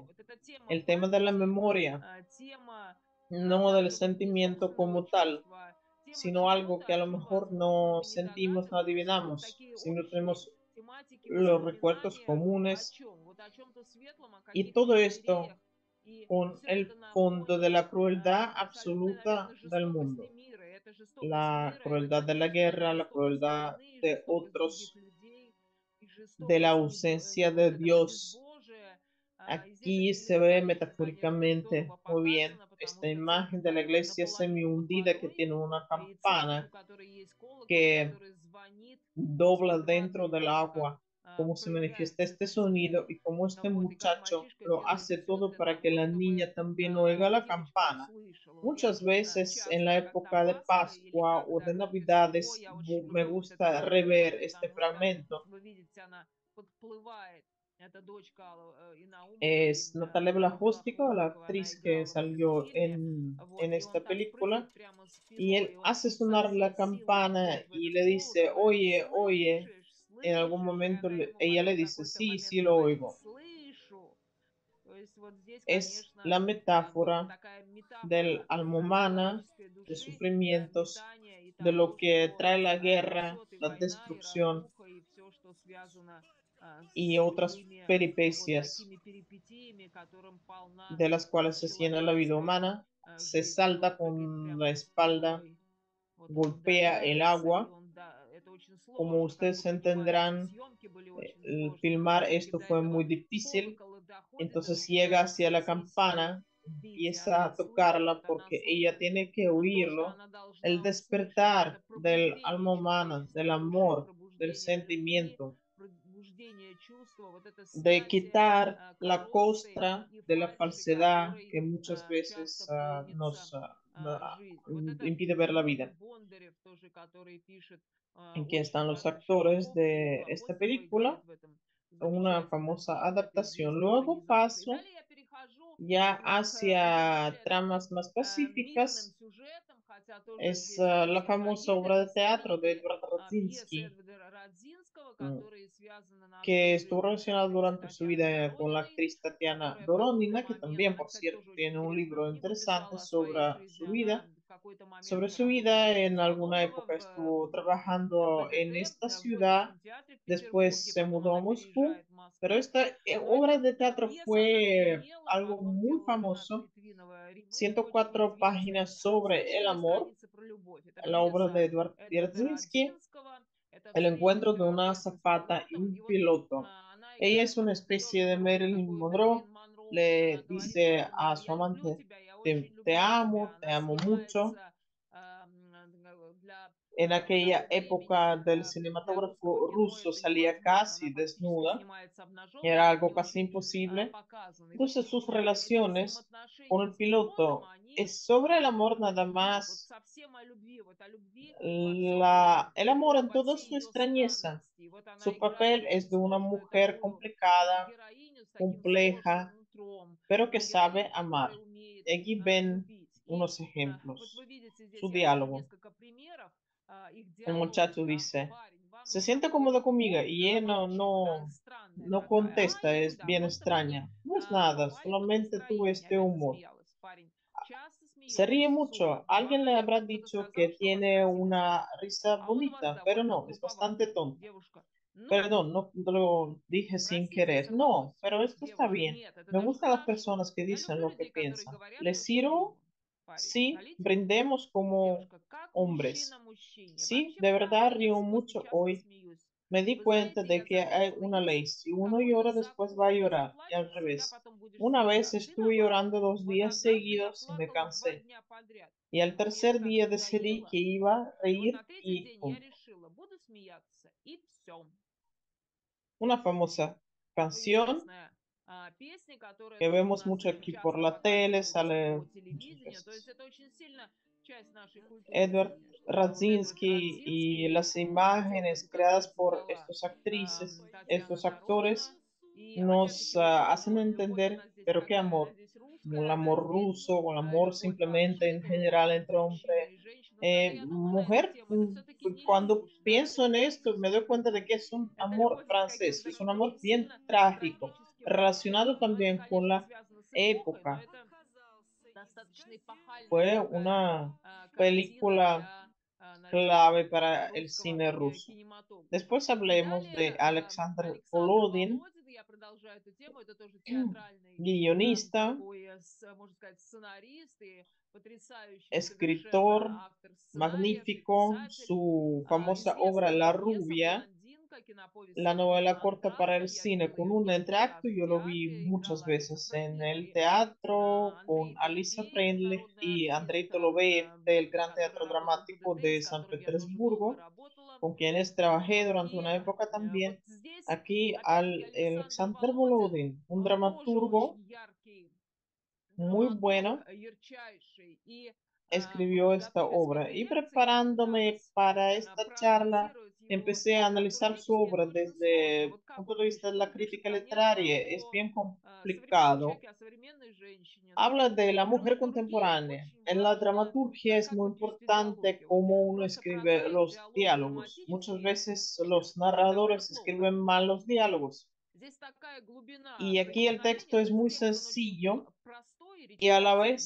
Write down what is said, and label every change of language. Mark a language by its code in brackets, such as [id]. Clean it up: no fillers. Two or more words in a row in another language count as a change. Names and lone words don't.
[es] El tema de la memoria, no del sentimiento como tal, sino algo que a lo mejor no sentimos, no adivinamos, sino tenemos los recuerdos comunes. Y todo esto [ru] И [es] con [ru] все [es] el [ru] это [es] fondo de [ru] наводит [es] la crueldad [ru] абсолютной, наверное, [es] absoluta del mundo, [ru] жестокости мира. И эта жестокость [es] la [ru] мира — это, [es] crueldad de la [ru] конечно, [es] guerra, la [ru] жестокость [es] crueldad [ru] войны, [es] de [ru] жестокость других [es] otros, [ru] людей и [es] de la [ru] жестокость [es] ausencia [ru] вот [es] de [ru] этого [es] Dios. [ru] безбожия. И здесь [es] Aquí [ru] очень [es] se ve [ru] метафорично, конечно, [es] metafóricamente [ru] здорово [es] muy bien [ru] показано, потому [es] esta [ru] что [es] imagen [ru] церковь, [es] de la [ru] которая [es] iglesia [ru] наполовину под [es] semi-hundida que [ru] водой, [es] tiene una [ru] и церковь, у [es] campana [ru] которой есть колокол, [es] que [ru] который звонит [es] dobla [ru] после [es] dentro [ru] 20 [es] del [ru] только [es] agua, cómo se manifiesta [ru] появляется [es] este [ru] этот звук. [es] sonido y cómo este [ru] Вот, и как [es] muchacho [ru] мальчишка [es] lo [ru] делает [es] hace [ru] все [es] todo [ru] для [es] para que [ru] того, [es] la [ru] чтобы [es] niña también oiga la [ru] девочка [es] campana. [ru] услышала. Вот я [es] Muchas veces en la [ru] часто, когда [es] época de [ru] Пасха или [es] Pascua o [ru] когда [es] de [ru] Рождество, [es] Navidades [ru] я очень [es] me [ru] люблю вот это [es] gusta rever [ru] событие, [es] este [ru] потому что, [es] fragmento. [ru] вы видите, она подплывает, эта дочка Инаумовой, [es] Es Natalia [ru] Белохвостикова, [es] la [ru] она [es] actriz que [ru] играла в этом [es] salió [ru] фильме, [es] en [ru] вот, и [es] esta [ru] он так [es] película, [ru] спрыгивает прямо в [es] y [ru] спиной, и [es] él [ru] он [es] hace [ru] со [es] sonar [ru] всей [es] la [ru] силы [es] campana [ru] бьет в [es] y [ru] этот [es] le dice, [ru] колокол и говорит: [es] oye, oye. [ru] "Слышишь, [es] En algún [ru] слышишь?" И [es] momento [ru] она ему [es] ella le [ru] потом в [es] dice, [ru] какой-то [es] sí, [ru] момент [es] sí lo [ru] говорит: [es] oigo. [ru] "Слышу". То есть вот здесь, [es] Es [ru] конечно, [es] la metáfora [ru] такая [es] del [ru] метафора [es] alma humana, [ru] человеческой [es] de [ru] души, [es] sufrimientos, [ru] метания и [es] de lo [ru] того, [es] que [ru] что [es] trae la guerra, [ru] несет и [es] la [ru] война, и [es] destrucción [ru] разруха, и все, что связано [es] y [ru] с [es] otras [ru] любыми вот [es] peripecias [ru] такими перипетиями, которым полна [es] de las cuales se llena la vida [ru] человеческая [es] humana, se [ru] жизнь. И [es] salta [ru] вот прыг [es] con la [ru] прямо [es] espalda, [ru] спиной, вот он [es] golpea el [ru] ударяется, и [es] agua. [ru] он, да, это очень [es] Como [ru] сложно, как [es] ustedes [ru] вы понимаете, [es] entenderán, [ru] съемки были очень [es] el [ru] сложные, [es] filmar [ru] потому что [es] esto [ru] до [es] fue [ru] этого [es] muy difícil. [ru] колокол доходит до [es] Entonces llega [ru] начинает [es] hacia [ru] со [es] la [ru] всей силы [es] campana, [ru] бить, и [es] empieza [ru] она [es] a [ru] слышит, [es] tocarla [ru] она [es] porque ella [ru] слышит. [es] tiene que [ru] Но то, что [es] oírlo. [ru] она [es] El [ru] должна услышать, это [es] despertar del [ru] пробуждение [es] alma humana, del [ru] человеческой души, [es] amor, del [ru] пробуждение любви, [es] sentimiento, [ru] пробуждение чувства, вот это [es] de [ru] снятие [es] quitar la [ru] коррупции [es] costra [ru] и [es] de la [ru] фальши, [es] falsedad [ru] которой [es] que muchas [ru] часто [es] veces [ru] полнится [es] nos [ru] жизнь. Вот это [es] impide ver la [ru] Дмитрий [es] vida. [ru] Бондарев тоже, который пишет [es] Aquí [ru] очень [es] están los [ru] хорошо [es] actores [ru] Щербаков, [es] de [ru] книгу [es] esta [ru] Апостолова, [es] película, [ru] играет в этом [es] una [ru] замечательно [es] famosa [ru] в этой [es] adaptación. [ru] известной [es] Luego [ru] экранизации. И [es] paso [ru] далее я перехожу [es] ya [ru] уже [es] hacia [ru] более таким [es] tramas más [ru] мирным [es] pacíficas. [ru] сюжетом, хотя тоже [es] Es [ru] здесь [es] la [ru] русские [es] famosa [ru] трагедии, [es] obra [ru] это [es] de teatro de [ru] знаменитые [es] Edward [ru] пьесы [es] Radzinski, [ru] Эдварда Радзинского, mm, которые связаны на [es] que [ru] всю [es] estuvo [ru] жизнь с [es] relacionado [ru] актрисой [es] durante su [ru] Татьяной [es] vida con la [ru] Дорониной, [es] actriz Tatiana [ru] которая в какой-то [es] Doronina, que [ru] момент, [es] también, [ru] она, [es] por [ru] кстати, [es] cierto, [ru] тоже очень [es] tiene un [ru] интересную [es] libro [ru] книгу [es] interesante [ru] писала о своей [es] sobre [ru] жизни. [es] su [ru] Она [es] vida. [ru] в какой-то момент [es] Sobre su [ru] работала [es] vida, [ru] возле [es] en alguna [ru] Соловьева [es] época estuvo [ru] в [es] trabajando en [ru] ВДТ, [es] esta [ru] в [es] ciudad, [ru] Бодиевском театре в [es] después [ru] Петербурге, [es] se [ru] потом [es] mudó a [ru] она [es] Moscú, [ru] переезжает в [es] pero [ru] Москву. [es] esta [ru] Но [es] obra [ru] эта [es] de teatro [ru] пьеса, она [es] fue [ru] гремела, [es] algo [ru] потом [es] muy [ru] сделала Ренат [es] famoso. [ru] Литвинова ремейк, очень [es] 104 [ru] известный. [es] páginas sobre el [ru] Совершенно [es] amor, [ru] страницы про любовь. Это [es] la obra de [ru] пьеса [es] Edward [ru] Эдварда [es] Dzerzhinsky, [ru] Радзинского. Это [es] el encuentro de [ru] встреча [es] una [ru] парня с [es] azafata y [ru] пилотом. И [es] un [ru] вот [es] piloto. [ru] она [es] Ella [ru] играет [es] es una [ru] такую [es] especie de [ru] твердую роль, [es] Marilyn [ru] такую [es] Monroe. [ru] Мэрилин Монро. Она [es] Le [ru] говорит [es] dice [ru] парню: [es] a su [ru] "Я люблю [es] amante, [ru] тебя, я очень [es] te [ru] люблю тебя". [es] amo, te [ru] Она [es] amo mucho. [ru] снимается [es] En [ru] того [es] aquella [ru] времени, [es] época del [ru] для русского [es] cinematógrafo [ru] кино [es] ruso [ru] это [es] salía [ru] невозможно. Она [es] casi [ru] фактически [es] desnuda, [ru] снимается обнаженной, [es] era [ru] и это [es] algo [ru] не [es] casi [ru] очень [es] imposible. [ru] показано. И вот [es] Entonces sus [ru] эти [es] relaciones [ru] взаимоотношения [es] con el [ru] с пилотом, [es] piloto [ru] они [es] es sobre el amor [ru] вот о [es] nada [ru] любви, вот [es] más, [ru] совсем о любви во всем этом, [es] el amor en [ru] во [es] toda [ru] всей [es] su [ru] ее [es] extrañeza. [ru] странности. И вот она [es] Su [ru] играет [es] papel [ru] очень [es] es de una [ru] сложную [es] mujer [ru] такую [es] complicada, [ru] героиню с таким сложным [es] compleja, [ru] нутром, [es] pero que sabe [ru] героиню, [es] amar. [ru] которая умеет [es] Aquí ven [ru] любить. И [es] unos [ru] вот вы [es] ejemplos. [ru] видите [es] Su [ru] здесь, я вижу [es] diálogo. [ru] несколько примеров их [es] El [ru] диалога, [es] muchacho [ru] да. [es] dice, [ru] Парень: "Вам [es] se [ru] с [es] siente [ru] тобой [es] cómodo conmigo [ru] легко?" [es] y [ru] Она [es] ella [ru] молчит, странная [es] no [ru] такая. [es] contesta, [ru] Я [es] es [ru] говорю: "Да, [es] bien [ru] просто мне [es] extraña. No es nada, [ru] твое [es] solamente tuve [ru] настроение". [es] este [ru] Опять [es] humor. [ru] засмеялась. Парень часто [es] Se ríe [ru] смеетесь в [es] mucho. [ru] сумерки. Вам, [es] Alguien le habrá [ru] наверное, кто-то [es] dicho que [ru] сказал, что у вас [es] tiene [ru] красивый [es] una [ru] смех, [es] risa [ru] а он у вас [es] bonita, pero [ru] довольно [es] no, es bastante [ru] глуповатый. [es] tonta. [ru] Девушка: "Ну, [es] Perdón, no lo dije sin [ru] простите", [es] querer. No, [ru] сорвалось. [es] pero esto está [ru] Девушка: [es] bien. [ru] "Нет, это [es] Me [ru] даже [es] gustan las [ru] хорошо. [es] personas que [ru] Я [es] dicen [ru] люблю [es] lo que [ru] людей, которые [es] piensan. [ru] говорят [es] ¿Les [ru] то, что [es] sirvo? [ru] думают". Парень: [es] Sí, [ru] "Налейте мне". [es] brindemos como [ru] Девушка: "Как мужчина [es] hombres. [ru] мужчине. [es] Sí, [ru] Вообще [es] de verdad [ru] правда, я [es] río [ru] после [es] mucho [ru] часто [es] hoy. [ru] смеюсь. [es] Me di [ru] Вы [es] cuenta [ru] знаете, [es] de [ru] я [es] que hay [ru] заметила, [es] una [ru] есть [es] ley. Si uno [ru] какой-то [es] llora, después va a [ru] закон. Ты [es] llorar. Y al [ru] заплакал, всегда [es] revés. [ru] потом будешь [es] Una vez [ru] смеяться. [es] estuve [ru] Виноват. [es] llorando dos [ru] Вот [es] días [ru] однажды я [es] seguidos y me [ru] плакала 2 [es] cansé. [ru] дня подряд. [es] Y al [ru] Мне это [es] tercer [ru] так [es] día decidí [ru] надоело. [es] que iba a [ru] И вот [es] reír [ru] на 3-й [es] y [ru] день я [es] punto. [ru] решила: буду смеяться, и все. [es] Una famosa canción [ru] Известная песня, которая [es] que [ru] тоже у [es] vemos [ru] нас [es] mucho [ru] очень [es] aquí por [ru] часто [es] la tele, [ru] показывается [es] sale [ru] по [es] muchas [ru] телевидению. То есть [es] veces. [ru] это очень сильно часть нашей культуры, [es] Edward [ru] конечно. Это вот Эдвард [es] Radzinski y [ru] Радзинский, [es] las [ru] где-то [es] imágenes creadas por [ru] присутствовала [es] estos actrices, [ru] Татьяна [es] estos [ru] Доронина. [es] actores, [ru] И [es] nos [ru] опять-таки вот [es] hacen [ru] любовь. Любовь, [es] entender, [ru] она здесь [es] pero qué [ru] какая? Она [es] amor, [ru] здесь [es] como el [ru] русская, она [es] amor [ru] здесь [es] ruso o el amor [ru] любовь как [es] simplemente en [ru] жидкая, любовь [es] general [ru] как [es] entre [ru] мужчина [es] hombre, [ru] и женщина. Но когда я думаю на эту [es] mujer. [ru] тему, это все-таки не [es] Cuando [ru] любовь, да, это [es] pienso en [ru] не [es] esto, me doy [ru] родительская [es] cuenta de [ru] любовь. [es] que es un [ru] Это [es] amor [ru] любовь с [es] francés, [ru] каким-то [es] es un [ru] таким [es] amor [ru] очень [es] bien [ru] сильно [es] trágico, [ru] трагическим [es] relacionado [ru] мотивом. Но это, [es] también con [ru] конечно, [es] la [ru] связано с эпохой, но [es] época. [ru] это достаточно эпохальная [es] Fue [ru] такая [es] una [ru] картина [es] película [ru] для, [es] clave [ru] наверное, [es] para el [ru] русского [es] cine ruso. [ru] кинематографа. [es] Después [ru] И [es] hablemos [ru] далее [es] de Alexander [ru] Александр [es] Volodin, [ru] Володин, я продолжаю эту tему, это тоже театральный, [es] guionista, [ru] такой, можно сказать, сценарист и потрясающий [es] escritor [ru] совершенно автор сценариев и [es] magnífico, [ru] писатель. [es] su famosa obra [ru] Известная [es] La [ru] эта пьеса [es] Rubia, [ru] "Блондинка", киноповесть [es] la [ru] современного [es] novela corta para [ru] антракта. [es] el [ru] Я [es] cine [ru] видела [es] con [ru] ее [es] un [ru] несколько раз [es] entreacto, [ru] в [es] yo lo vi [ru] театре, [es] muchas [ru] играла Алиса [es] veces en el [ru] Фрейндлих и [es] teatro con Alisa [ru] Андрей [es] Freundlich [ru] народный [es] y Andrei [ru] артист, [es] Toloveev del Gran [ru] который [es] Teatro [ru] работал в [es] Dramático [ru] ГДТ, [es] de [ru] с [es] San [ru] которым я тоже долго [es] Petersburgo, [ru] работала. [es] con quienes trabajé [ru] Вот. [es] durante [ru] И [es] una época [ru] вот [es] también. [ru] здесь, [es] Aquí [ru] опять-таки, [es] al [ru] Александр [es] Alexander [ru] Володин, [es] Volodin, un [ru] он тоже [es] dramaturgo [ru] очень яркий [es] muy [ru] драматург, [es] bueno, [ru] ярчайший. И [es] escribió esta [ru] готовясь к [es] obra. [ru] этой [es] Y [ru] лекции, я [es] preparándome [ru] пыталась [es] para esta charla, [ru] проанализировать его [es] empecé a analizar su [ru] драматургически. [es] obra [ru] Это очень сложно. [es] desde el [ru] Вот как [es] punto [ru] он [es] de vista [ru] пишет? [es] de la [ru] Он пишет, [es] crítica [ru] конечно, [es] literaria. Es [ru] о [es] bien [ru] современном [es] complicado. [ru] человеке, о современной женщине, но [es] Habla de la [ru] в [es] mujer [ru] драматургии [es] contemporánea. [ru] очень [es] En la [ru] важно, [es] dramaturgia es [ru] как [es] muy [ru] вы пишете [es] importante [ru] диалоги. Вот [es] cómo uno [ru] просто [es] escribe [ru] простой [es] los [ru] диалог [es] diálogos. Muchas [ru] драматический [es] veces los [ru] звучит довольно [es] narradores [ru] плохо. [es] escriben mal los diálogos. [ru] Здесь такая глубина [es] Y aquí el texto [ru] проникновения, [es] es [ru] то есть [es] muy [ru] текст, он очень [es] sencillo [ru] простой, [es] y a la vez